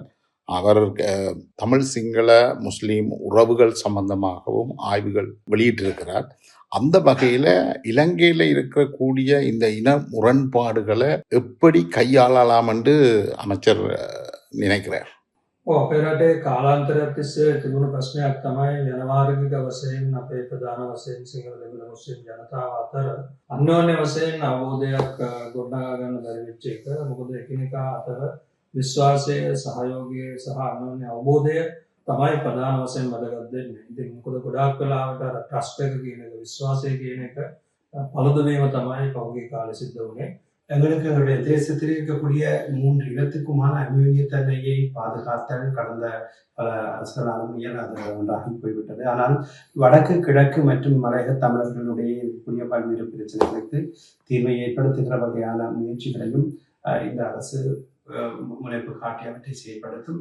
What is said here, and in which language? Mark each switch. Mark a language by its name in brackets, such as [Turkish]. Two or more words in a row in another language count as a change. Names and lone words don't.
[Tamil] அவர் தமிழ் சிங்கள முஸ்லீம் உறவுகள் சம்பந்தமாகவும் ஆய்வுகள் வெளியிட்டிருக்கிறார். அந்த வகையில இலங்கையில இருக்கக்கூடிய இந்த இன முரண்பாடுகளை எப்படி கையாளலாம் என்று அமைச்சர் நினைக்கிறார்? [Sinhala] අපේ රටේ කාලාන්තරයක් තිස්සේ තිබුණු ප්‍රශ්නයක් තමයි ජනවාර්ගික වශයෙන් අපේ ප්‍රධාන වශයෙන් සිංහල දෙමළ මුස්ලිම් ජනතාව අතර අන්‍යෝන්‍ය වශයෙන් අවබෝධයක් ගොඩනගා ගන්න බැරි වෙච්ච එක. මොකද එකිනෙකා අතර විශ්වාසය, සහයෝගය සහ අන්‍යෝන්‍ය අවබෝධය තමයි ප්‍රධාන වශයෙන් වැදගත් වෙන්නේ. ඉතින් මොකද ගොඩාක් වෙලාවට අර ට්‍රස්ට් එක කියන එක, විශ්වාසය කියන එක පළදු වීම තමයි පහුගිය කාලේ සිද්ධ වුණේ. [Tamil] எங்களுக்கு எங்களுடைய தேசத்தில் இருக்கக்கூடிய 3 இனத்துக்குமான அந்யோன்யத்தன்மையை பாதுகாத்தல் கடந்த பல அரசுகளாலும் இயலாத ஒன்றாகி போய்விட்டது. ஆனால் வடக்கு கிழக்கு மற்றும் மலையக தமிழர்களுடைய இருக்கக்கூடிய பல்வேறு பிரச்சனைகளுக்கு தீர்வை ஏற்படுத்துகிற வகையான முயற்சிகளையும் இந்த அரசு முனைப்பு காட்டி அவற்றை செயல்படுத்தும்.